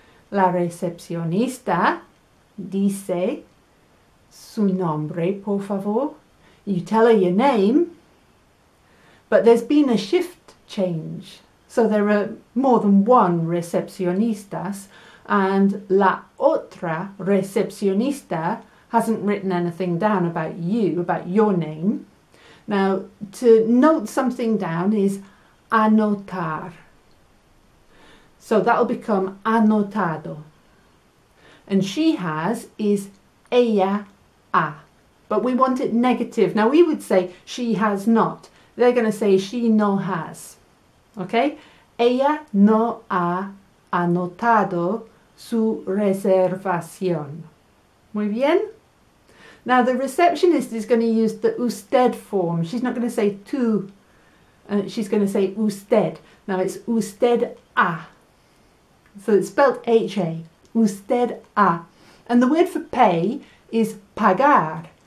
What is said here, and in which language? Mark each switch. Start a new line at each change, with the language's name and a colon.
Spanish: La recepcionista dice su nombre, por favor.
English: You tell her your name, but there's been a shift change. So there are more than one recepcionistas, and
Spanish: la otra recepcionista
English: hasn't written anything down about you, about your name. Now, to note something down is anotar. So that'll become anotado. And she has is ella ha. But we want it negative. Now we would say she has not. They're going to say she no has. Okay?
Spanish: Ella no ha anotado su reservación. Muy bien?
English: Now the receptionist is going to use the usted form. She's not going to say tú. She's going to say usted. Now it's usted ha. So it's spelled H-A. Usted ha. And the word for pay is pagar.